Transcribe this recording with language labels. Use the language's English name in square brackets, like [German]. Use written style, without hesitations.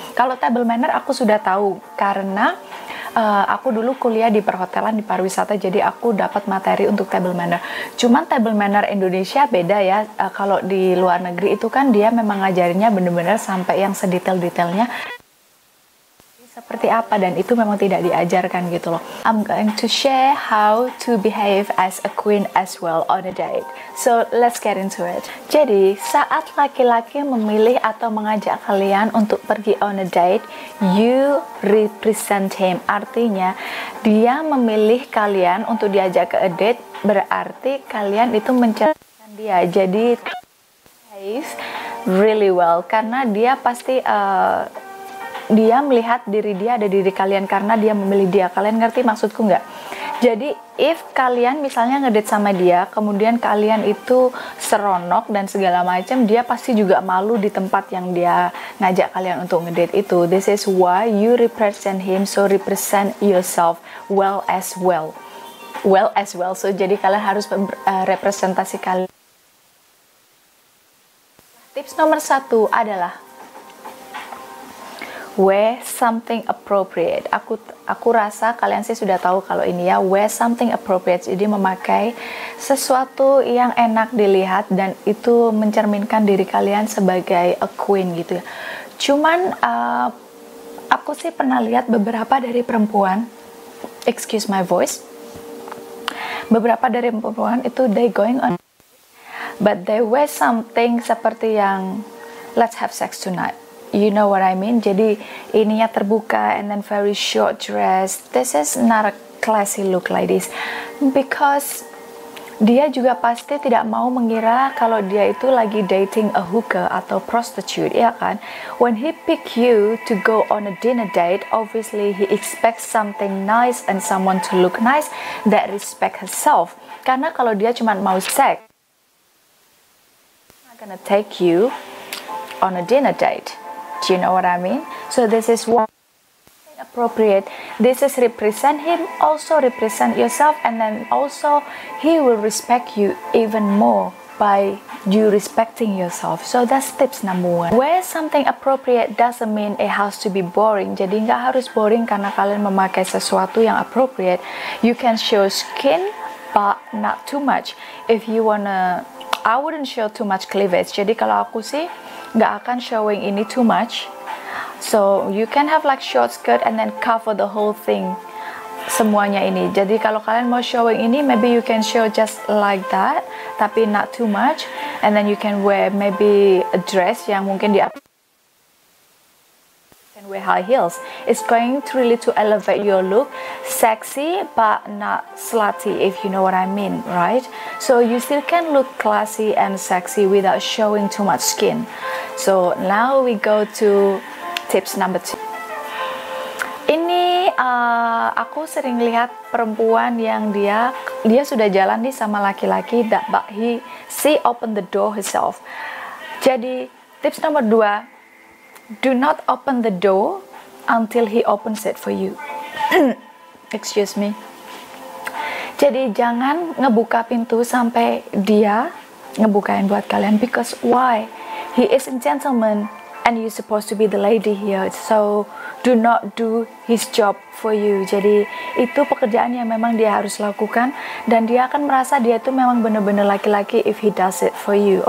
[Indonesian] Kalau table manner aku sudah tahu karena aku dulu kuliah di perhotelan di pariwisata, jadi aku dapat materi untuk table manner. Cuman table manner Indonesia beda ya. Kalau di luar negeri itu kan dia memang ngajarinnya bener-bener sampai yang sedetail-detailnya seperti apa, dan itu memang tidak diajarkan gitu loh. [English] I'm going to share how to behave as a queen as well on a date. So let's get into it. [Indonesian] Jadi saat laki-laki memilih atau mengajak kalian untuk pergi [English] on a date, you represent him. [Indonesian] Artinya dia memilih kalian untuk diajak ke [English] a date, [Indonesian] berarti kalian itu mencerminkan dia. Jadi [English] behave really well [Indonesian] karena dia pasti dia melihat diri dia ada diri kalian karena dia memilih dia. Kalian ngerti maksudku nggak? Jadi if kalian misalnya ngedate sama dia, kemudian kalian itu seronok dan segala macam, dia pasti juga malu di tempat yang dia ngajak kalian untuk ngedate itu. [English] This is why you represent him, so represent yourself well as well. Well as well. So [Indonesian] jadi kalian harus representasi kalian. Tips nomor 1 adalah [English] wear something appropriate. [Indonesian] Aku rasa kalian sih sudah tahu kalau ini ya, [English] wear something appropriate. [Indonesian] Jadi memakai sesuatu yang enak dilihat dan itu mencerminkan diri kalian sebagai [English] a queen [Indonesian] gitu ya. Cuman aku sih pernah lihat beberapa dari perempuan, [English] excuse my voice, [Indonesian] beberapa dari perempuan itu [English] they going on, but they wear something [Indonesian] seperti yang [English] let's have sex tonight. You know what I mean? [Indonesian] Jadi ininya terbuka [English] and then very short dress. This is not a classy look, ladies. Because [Indonesian] dia juga pasti tidak mau mengira kalau dia itu lagi [English] dating a hooker [Indonesian] atau prostitute, ya kan? [English] When he pick you to go on a dinner date, obviously he expects something nice and someone to look nice that respect herself. [Indonesian] Karena kalau dia cuma mau seks, [English] I'm not gonna take you on a dinner date. Do you know what I mean? So this is one appropriate. This is represent him, also represent yourself, and then also he will respect you even more by you respecting yourself. So that's tips number 1. Wear something appropriate doesn't mean it has to be boring. [Indonesian] Jadi nggak harus boring karena kalian memakai sesuatu yang appropriate. [English] You can show skin, but not too much. If you wanna, I wouldn't show too much cleavage. [Indonesian] Jadi kalau aku sih nggak akan [English] showing ini too much, so you can have like short skirt and then cover the whole thing, [Indonesian] semuanya ini. Jadi kalau kalian mau [English] showing ini, maybe you can show just like that, tapi not too much, and then you can wear maybe a dress [Indonesian] yang mungkin di [English] can wear high heels. It's going to really to elevate your look, sexy but not slutty, if you know what I mean, right? So you still can look classy and sexy without showing too much skin. So now we go to tips number 2. [Indonesian] Ini aku sering lihat perempuan yang dia sudah jalan nih sama laki-laki, [English] but she open the door herself. [Indonesian] Jadi tips nomor 2, [English] do not open the door until he opens it for you. Excuse me. [Indonesian] Jadi jangan ngebuka pintu sampai dia ngebukain buat kalian, [English] because why? He is a gentleman and you supposed to be the lady here, so do not do his job for you. [Indonesian] Jadi itu pekerjaan yang memang dia harus lakukan, dan dia akan merasa dia itu memang benar-benar laki-laki [English] if he does it for you.